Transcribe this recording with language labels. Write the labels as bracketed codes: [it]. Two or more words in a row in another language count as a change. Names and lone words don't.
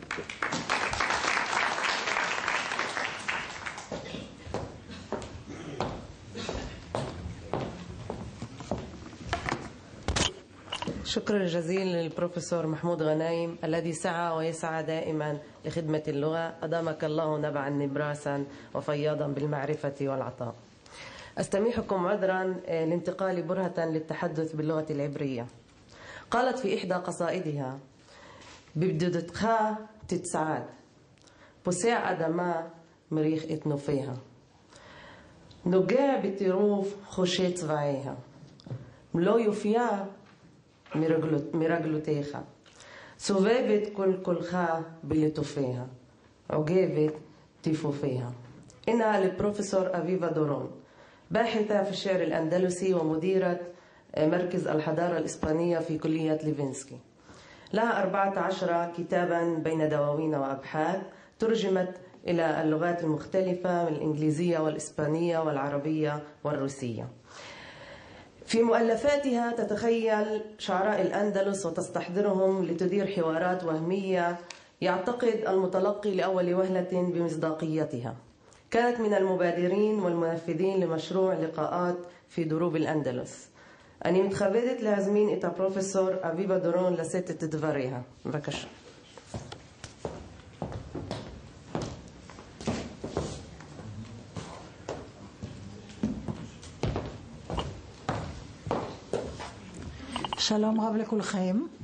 [ar] شكرا جزيلا للبروفيسور محمود غنايم الذي سعى ويسعى دائما لخدمة اللغة. أدامك الله نبعا نبراسا وفياضا بالمعرفة والعطاء. أستميحكم عذرا لانتقال برهة للتحدث باللغة العبرية. قالت في إحدى قصائدها: [he] ببدودتך تتسعد פוסע אדמה מריח את נופיה, נוגע בטירוף חושי צבעיה, מלוא יופייה מרגלותיך, סובבת כל כולך בלטופיה, עוגבת טיפופיה. [ar] إنها للبروفيسور أفيفا دورون، باحثة في الشعر الأندلسي ومديرة مركز الحضارة الإسبانية في كلية ليفينسكي. لها 14 كتابا بين دواوين وأبحاث ترجمت إلى اللغات المختلفة من الإنجليزية والإسبانية والعربية والروسية. في مؤلفاتها تتخيل شعراء الأندلس وتستحضرهم لتدير حوارات وهمية يعتقد المتلقي لأول وهلة بمصداقيتها. كانت من المبادرين والمنفذين لمشروع لقاءات في دروب الأندلس. [he] אני מתכבדת להזמין את הפרופסור אביבה דורון לשאת את דבריה. בבקשה. שלום רב לכולכם.